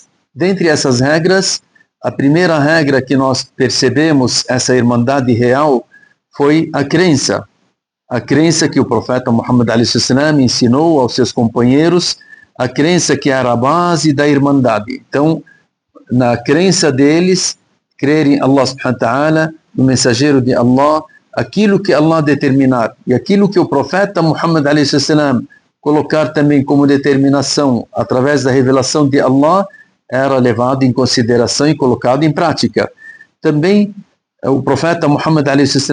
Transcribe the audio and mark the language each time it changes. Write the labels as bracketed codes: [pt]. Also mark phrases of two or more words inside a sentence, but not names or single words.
[pt] Dentre essas regras, a primeira regra que nós percebemos, essa irmandade real, foi a crença. A crença que o profeta Muhammad a.s. ensinou aos seus companheiros, a crença que era a base da irmandade. Então, na crença deles, crerem em [ar] الله سبحانه و تعالى, [pt] no mensageiro de Allah, aquilo que Allah determinar e aquilo que o profeta Muhammad a.s. colocar também como determinação através da revelação de Allah, era levado em consideração e colocado em prática. Também o profeta Muhammad a.s.